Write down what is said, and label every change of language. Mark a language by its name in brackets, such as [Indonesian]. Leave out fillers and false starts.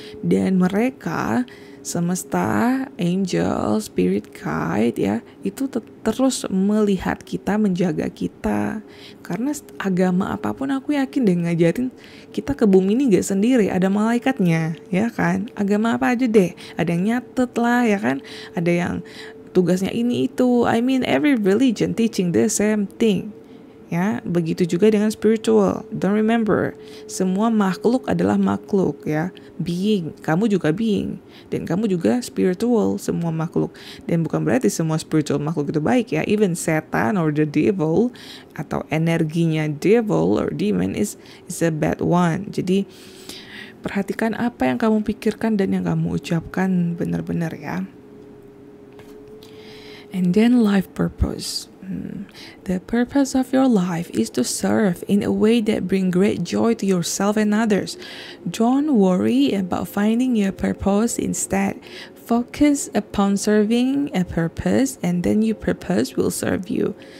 [Indonesian] Dan mereka semesta, angel, spirit guide ya, itu terus melihat kita, menjaga kita. Karena agama apapun aku yakin deh ngajarin kita ke bumi ini gak sendiri, ada malaikatnya ya kan. Agama apa aja deh, ada yang nyatet lah ya kan, ada yang tugasnya ini itu. [English] I mean every religion teaching the same thing. [Indonesian] Ya, begitu juga dengan spiritual. [English] Don't remember, [Indonesian] semua makhluk adalah makhluk ya. Being, kamu juga being. Dan kamu juga spiritual, semua makhluk. Dan bukan berarti semua spiritual makhluk itu baik ya. Even setan [English] or the devil, [Indonesian] atau energinya [English] devil or demon is a bad one. [Indonesian] Jadi perhatikan apa yang kamu pikirkan dan yang kamu ucapkan benar-benar ya. [English] And then life purpose. The purpose of your life is to serve in a way that bring great joy to yourself and others. Don't worry about finding your purpose. Instead, focus upon serving a purpose and then your purpose will serve you.